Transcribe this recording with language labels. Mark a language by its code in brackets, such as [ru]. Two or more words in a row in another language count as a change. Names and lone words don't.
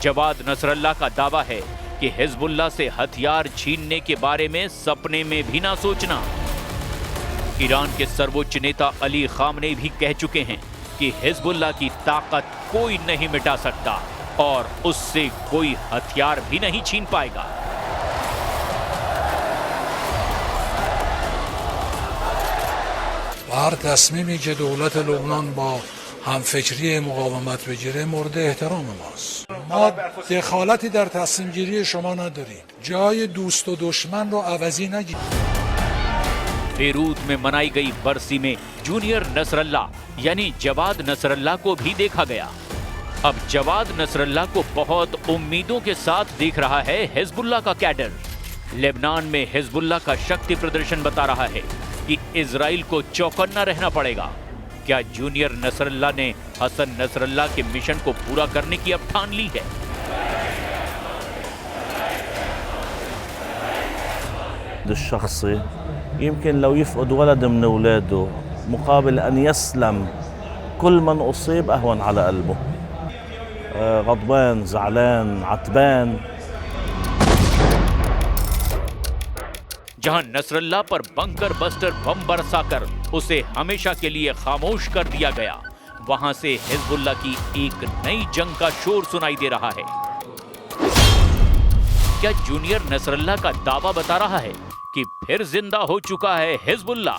[hi] जवाद नसरल्ला का दावा है कि हिजबुल्लाह से हथियार छीनने के बारे में सपने में भी ना सोचना। ईरान के सर्वोच्च नेता अली खामनेई भी कह चुके हैं कि हिजबुल्लाह की ताकत कोई नहीं मिटा सकता और उससे कोई हथियार भी नहीं छीन पाएगा। [fa] هر تصمیمی که دولت لبنان با همفکری مقاومت بگیره مورد احترام ماست. ما دخالتی در تصمیم گیری شما نداریم. جای دوست و دشمن رو عوضی نگیرید. [hi] बेरूत में मनाई गई बरसी में जूनियर नसरल्ला यानी जवाद नसरल्ला को भी देखा गया। अब जवाद नसरल्ला को बहुत उम्मीदों के साथ देख रहा है हिजबुल्लाह का कैडर। लेबनान में हिजबुल्लाह का शक्ति प्रदर्शन बता रहा है कि इजराइल को चौकन्ना रहना पड़ेगा। क्या जूनियर नसरल्ला ने हसन नसरल्ला के मिशन को पूरा करने की अब ठान ली है? [ar] الشخصي يمكن لو يفقد ولد من اولاده مقابل ان يسلم كل من اصيب اهون على قلبه. غضبان، زعلان، عتبان। [hi] जहां नसरल्ला पर बंकर बस्टर बम बरसाकर उसे हमेशा के लिए खामोश कर दिया गया, वहां से हिजबुल्लाह की एक नई जंग का शोर सुनाई दे रहा है। क्या जूनियर नसरल्ला का दावा बता रहा है कि फिर जिंदा हो चुका है हिजबुल्लाह?